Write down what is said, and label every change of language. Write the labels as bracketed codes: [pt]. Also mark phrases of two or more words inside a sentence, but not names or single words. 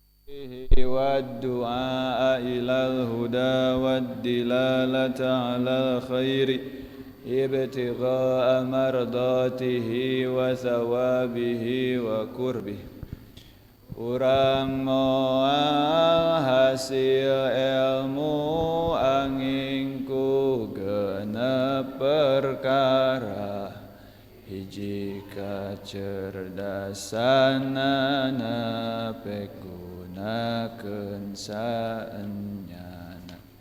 [ar] والدعاء إلى الهدى والدلالة على الخير ابتغاء مرضاته وثوابه وقربه. [su] Urang moal hasil ilmu angin ku genep perkara, hiji kacerdasanana pigunakeun saenyana.